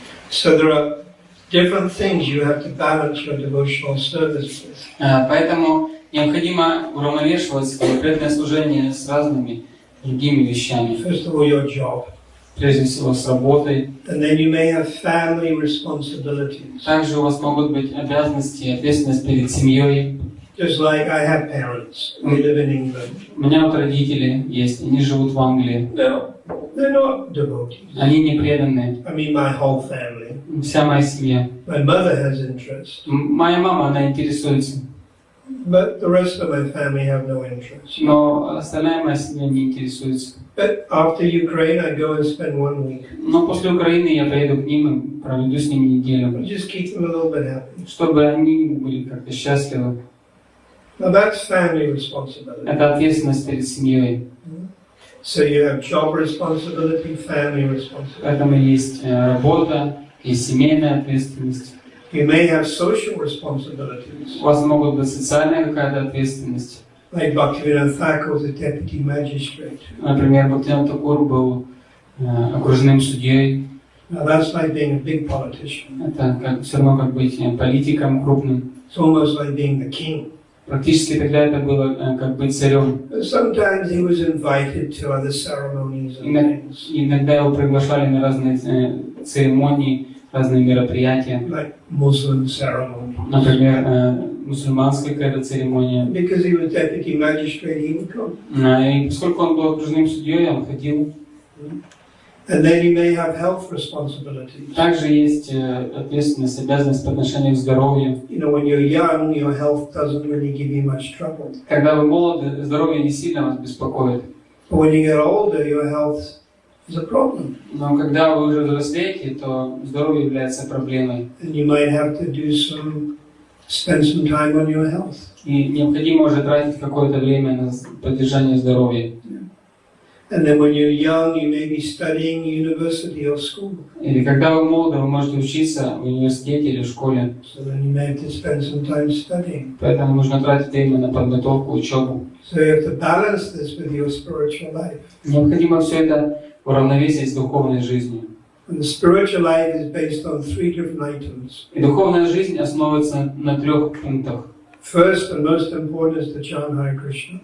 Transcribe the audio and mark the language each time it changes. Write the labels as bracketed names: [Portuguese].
[English] So there are different things you have to balance your devotional service with. [Russian] Поэтому необходимо уравновешивать конкретное служение с разными другими вещами. [English] First of all, your job. [Russian] Прежде всего с работой. [English] And then you may have family responsibilities. [Russian] Также у вас могут быть обязанности и ответственность перед семьей. [English] Just like I have parents, they live in England. [Russian] У меня вот родители есть, они живут в Англии. [English] No, they're not devotees. [Russian] Они не преданные. [English] I mean, my whole family. [Russian] Вся моя семья. [English] My mother has interest. [Russian] Моя мама, она интересуется. [English] But the rest of my family have no interest. [Russian] Но остальная моя семья не интересуется. [English] But after Ukraine, I go and spend 1 week. [Russian] Но после Украины я поеду к ним и проведу с ними неделю. [English] Just keep them a little bit happy. [Russian] Чтобы они были как-то счастливы. [English] Now that's family responsibility. [Russian] Это ответственность перед семьей. [English] So you have job responsibility, family responsibility. [Russian] Поэтому есть работа, есть семейная ответственность. [English] You may have social responsibilities. [Russian] У вас могут быть социальная какая-то ответственность. [English] Like Bhaktivinoda Thakur was a deputy magistrate. [Russian] Например, Бхактивинода Тхакур был окружным судьей. [English] Now that's like being a big politician. [Russian] Это все равно как быть политиком крупным. [English] It's almost like being the king. [Russian] Практически тогда это было как быть царем. [English] Sometimes he was invited to other ceremonies and things. [Russian] Иногда его приглашали на разные церемонии, разные мероприятия. [English] Like Muslim ceremony. [Russian] Например, мусульманская какая-то церемония. [English] Because he was deputy magistrate, he would come. [Russian] И поскольку он был окружным судьей, он ходил. [English] And then you may have health responsibilities. [Russian] Также есть ответственность, обязанность по отношению к здоровью. [English] You know, when you're young, your health doesn't really give you much trouble. [Russian] Когда вы молоды, здоровье не сильно вас беспокоит. [English] But when you get older, your health is a problem. [Russian] Но когда вы уже взрослеете, то здоровье является проблемой. [English] And you might have to spend some time on your health. [Russian] И необходимо уже тратить какое-то время на поддержание здоровья. [English] And then when you're young, you may be studying university or school. [Russian] Или когда вы молоды, вы можете учиться в университете или в школе. [English] So then you may have to spend some time studying. [Russian] Поэтому нужно тратить время на подготовку, учебу. [English] So you have to balance this with your spiritual life. [Russian] Необходимо все это уравновесить с духовной жизнью. [English] And the spiritual life is based on 3 different items. [Russian] И духовная жизнь основывается на 3 пунктах. [English] First and most important is to chant Hare Krishna.